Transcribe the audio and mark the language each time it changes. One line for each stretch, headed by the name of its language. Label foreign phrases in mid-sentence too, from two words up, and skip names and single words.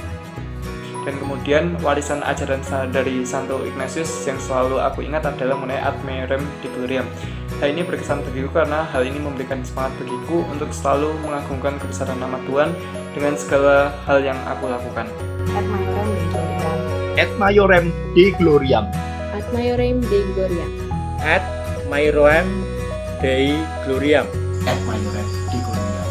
Indonesian: Dan kemudian warisan ajaran dari Santo Ignatius yang selalu aku ingat adalah mengenai
Latin: Ad Maiorem Dei Gloriam.
Indonesian: Hal ini berkesan bagiku karena hal ini memberikan semangat bagiku untuk selalu mengagungkan kebesaran nama Tuhan dengan segala hal yang aku lakukan.
Latin: Ad Maiorem Dei Gloriam. Ad Maiorem Dei Gloriam. Ad Maiorem Dei Gloriam. Ad Maiorem Dei Gloriam. Ad Maiorem Dei Gloriam.